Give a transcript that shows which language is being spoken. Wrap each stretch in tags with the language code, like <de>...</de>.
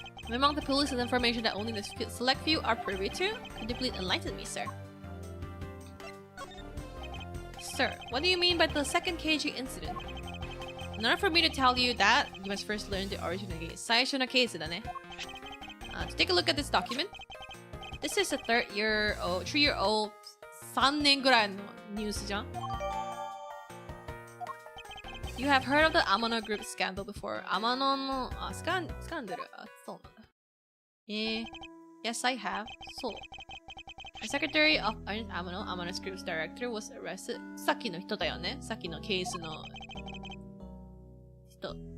<en>Among the police is information that only the select few are privy to. Could you please enlighten me, sir? Sir, what do you mean by the second KG incident? In order for me to tell you that, you must first learn the origin of the case.</en> <ja>最初のケースだね。</ja> <en>To take a look at this document. This is a 3-year-old</en> <ja>3年ぐらいのニュースじゃん。</ja> <en>You have heard of the Amano group scandal before.</en> <ja>Amano のスカンダル。そうなんだ。</ja> <en>Yes, I have.</en> <ja>そう。</ja> <en>The secretary of Amano's group's director was arrested.</en> <ja>さっきの人だよね。さっきのケースの人。</ja>